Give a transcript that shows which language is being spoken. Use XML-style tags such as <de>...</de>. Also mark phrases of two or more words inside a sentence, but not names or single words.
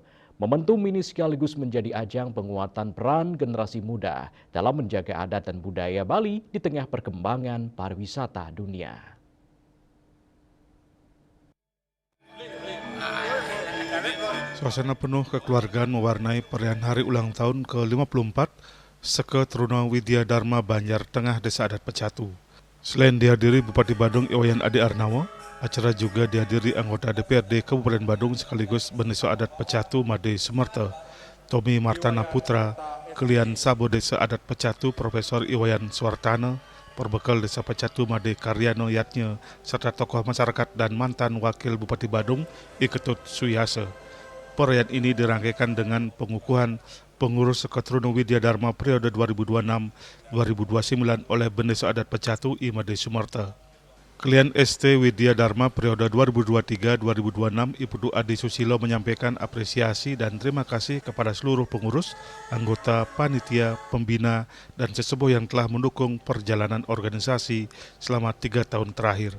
<id>Momentum ini sekaligus menjadi ajang penguatan peran generasi muda dalam menjaga adat dan budaya Bali di tengah perkembangan pariwisata dunia. Suasana penuh kekeluargaan mewarnai perayaan hari ulang tahun ke-54 Seketruna Widya Dharma Banjar Tengah Desa Adat Pecatu. Selain dihadiri Bupati Badung Iwayan Adi Arnawa, acara juga dihadiri anggota DPRD Kabupaten Badung sekaligus Desa Adat Pecatu Made Sumerta, Tommy Martana Putra, Kelian Sabo Desa Adat Pecatu Profesor Iwayan Suartana, Perbekal Desa Pecatu Made Karyano Yatnya, serta tokoh masyarakat dan mantan Wakil Bupati Badung Iketut Suyase. Perayaan ini dirangkaikan dengan pengukuhan pengurus Seketruna Widya Dharma periode 2026-2029 oleh Desa Adat Pecatu Imade Sumerta. Klien ST Widya Dharma periode 2023-2026 Ibu Adi Susilo menyampaikan apresiasi dan terima kasih kepada seluruh pengurus, anggota, panitia, pembina, dan sesepuh yang telah mendukung perjalanan organisasi selama 3 tahun terakhir.</id>